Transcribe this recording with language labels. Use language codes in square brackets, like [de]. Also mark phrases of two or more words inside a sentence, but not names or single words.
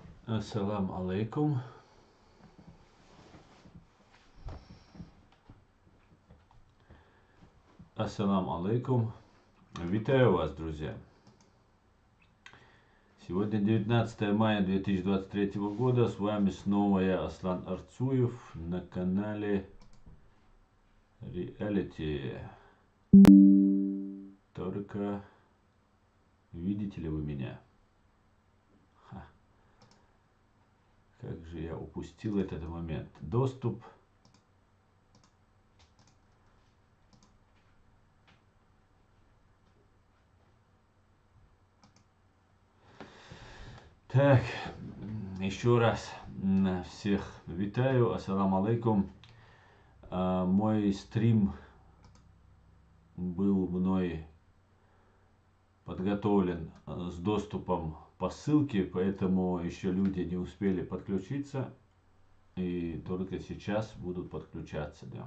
[ar] السلام عليكم. السلام عليكم. [ru] Витаю вас, друзья. Сегодня 19 мая 2023 года. С вами снова я, Аслан Арцуев, на канале Reality. Только видите ли вы меня? Как же я упустил этот момент. Доступ. Так, еще раз всех витаю. [ar] السلام عليكم. [ru] Мой стрим был мной подготовлен с доступом по ссылке, поэтому еще люди не успели подключиться и только сейчас будут подключаться.